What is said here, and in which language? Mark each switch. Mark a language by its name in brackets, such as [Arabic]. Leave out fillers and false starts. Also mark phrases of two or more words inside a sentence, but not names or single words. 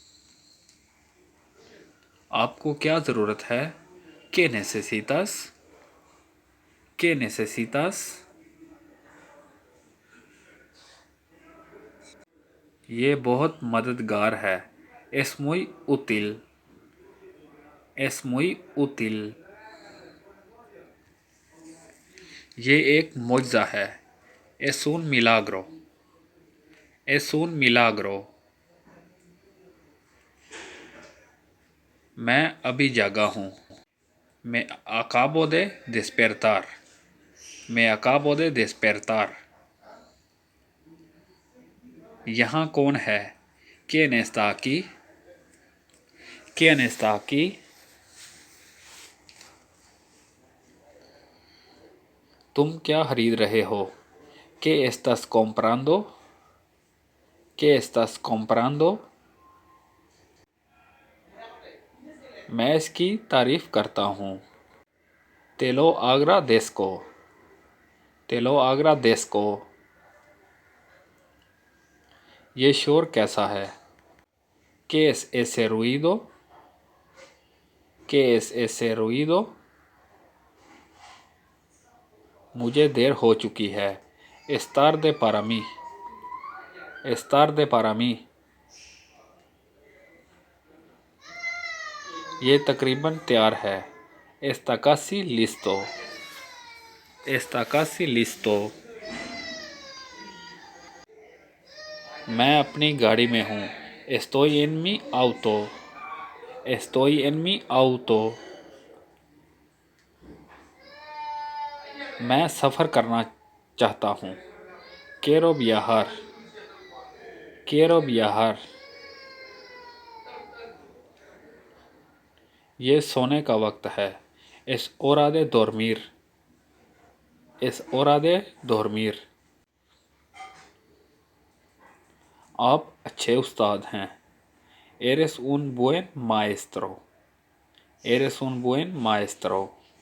[Hindi] आपको क्या ज़रूरत है? [Spanish] ¿Qué necesitas? ¿Qué necesitas? [Hindi] ये बहुत मददगार है। [Spanish] Es muy útil. Es muy útil. [Hindi] ये एक मुआज़ा है। [Spanish] Es un milagro. Es un milagro. [Hindi] मैं अभी जागा हूँ। [Spanish] Me acabo de despertar. Me acabo de despertar. [Hindi] यहाँ कौन है? [Spanish] ¿Quién está aquí? ¿Quién está aquí? [Hindi] तुम क्या खरीद रहे हो? [Spanish] ¿Qué estás comprando? ¿Qué estás comprando? [Hindi] मैं इसकी तारीफ़ करता हूँ। [Spanish] Te lo agradezco. Te lo agradezco. [Hindi] ये शोर कैसा है? [Spanish] ¿Qué es ese ruido? ¿Qué es ese ruido? [Hindi] मुझे देर हो चुकी है। [Spanish] Es tarde para mí. Es tarde para mí. [Hindi] ये तकरीबन तैयार है। [Spanish] Está casi listo. Está casi listo. [Hindi] मैं अपनी गाड़ी में हूँ। [Spanish] Estoy en mi auto. Estoy en mi auto. [Hindi] मैं सफ़र करना चाहता हूँ। [Spanish] Quiero viajar. Quiero viajar. [Hindi] ये सोने का वक्त है। [Spanish] Es hora de dormir. Es hora de dormir. [Hindi] आप अच्छे उस्ताद हैं। [Spanish] Eres un buen maestro. Eres un buen maestro.